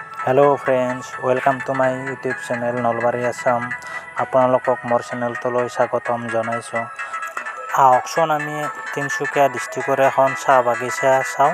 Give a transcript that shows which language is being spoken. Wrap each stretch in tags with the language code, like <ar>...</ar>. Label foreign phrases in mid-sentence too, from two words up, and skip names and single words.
<en>Hello friends, welcome to my YouTube channel Nalbari Assam.</en> <as>আপোনালোকক মোৰ চেনেলটোলৈ স্বাগতম জনাইছোঁ। আহকচোন আমি তিনিচুকীয়া ডিষ্ট্ৰিক্টৰ এখন চাহ বাগিচা চাওঁ।</as>